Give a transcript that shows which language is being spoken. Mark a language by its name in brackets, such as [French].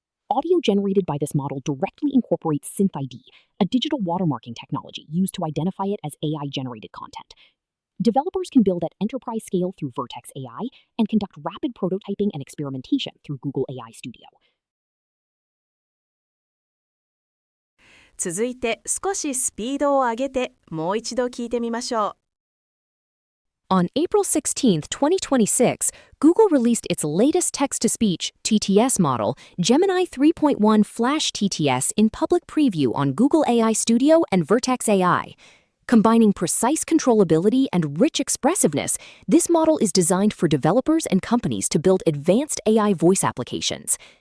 [English] Audio generated by this model directly incorporates SynthID, a digital watermarking technology used to identify it as AI-generated content. Developers can build at enterprise scale through Vertex AI and conduct rapid prototyping and experimentation through Google AI Studio. [Japanese] 続いて少しスピードを上げてもう一度聞いてみましょう。 [English] On April 16, 2026, Google released its latest text-to-speech (TTS) model, Gemini 3.1 Flash TTS, in public preview on Google AI Studio and Vertex AI. Combining precise controllability and rich expressiveness, this model is designed for developers and companies to build advanced AI voice applications.